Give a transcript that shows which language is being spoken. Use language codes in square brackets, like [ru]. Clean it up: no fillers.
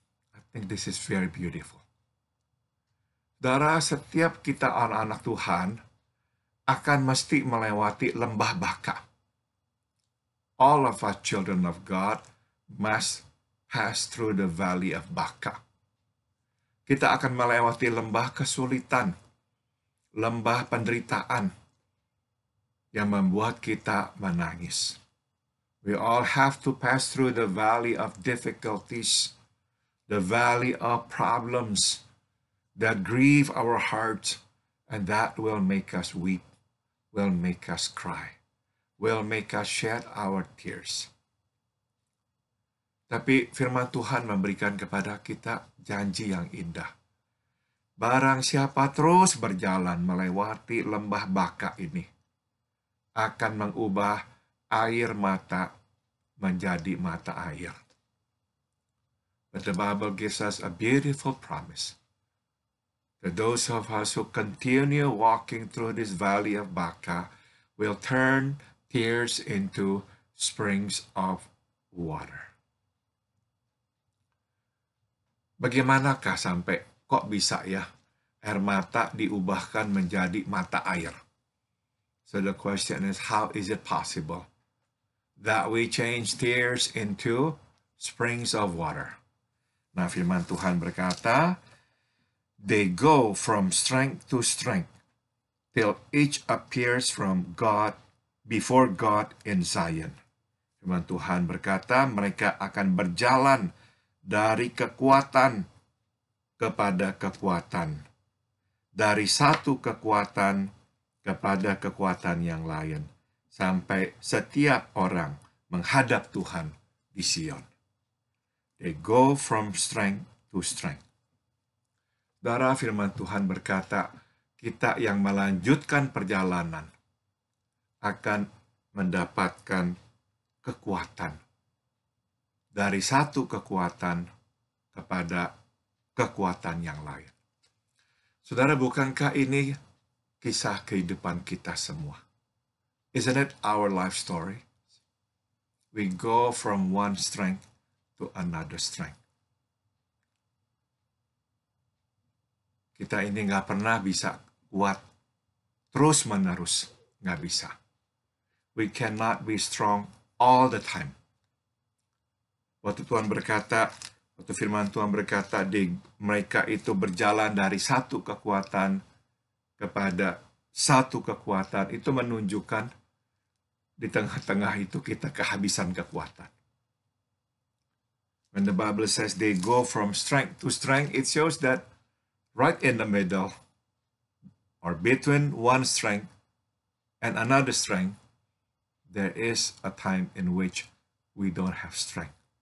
[en] I think this is very beautiful. [id] Saudara, setiap kita anak-anak Tuhan akan mesti melewati lembah Baka. [en] All of us children of God must pass through the valley of Baka. [id] Kita akan melewati lembah kesulitan, lembah penderitaan yang membuat kita menangis. [en] We all have to pass through the valley of difficulties, the valley of problems that grieve our hearts, and that will make us weep, will make us cry, will make us shed our tears. [id] Tapi firman Tuhan memberikan kepada kita janji yang indah. Barang siapa terus berjalan melewati lembah Baka ini, akan mengubah air mata menjadi mata air. [en] But the Bible gives us a beautiful promise that those of us who continue walking through this valley of Baka will turn tears into springs of water. [id] Bagaimanakah sampai kok bisa ya air mata diubahkan menjadi mata air? [en] So the question is, how is it possible that we change tears into springs of water? [id] Nah, firman Tuhan berkata, [en] they go from strength to strength till each appears from God before God in Zion. [id] Firman Tuhan berkata, mereka akan berjalan dari kekuatan kepada kekuatan, dari satu kekuatan kepada kekuatan yang lain, sampai setiap orang menghadap Tuhan di Sion. [en] They go from strength to strength. [id] Saudara, firman Tuhan berkata, kita yang melanjutkan perjalanan akan mendapatkan kekuatan. Dari satu kekuatan kepada kekuatan yang lain. Saudara, bukankah ini kisah kehidupan kita semua? [en] Isn't it our life story? We go from one strength to another strength. [id] Kita ini nggak pernah bisa kuat terus-menerus, nggak bisa. [en] We cannot be strong all the time. [id] Waktu firman Tuhan berkata, mereka itu berjalan dari satu kekuatan kepada satu kekuatan, itu menunjukkan di tengah-tengah itu kita kehabisan kekuatan. [en] When the Bible says they go from strength to strength, it shows that right in the middle, or between one strength and another strength, there is a time in which we don't have strength.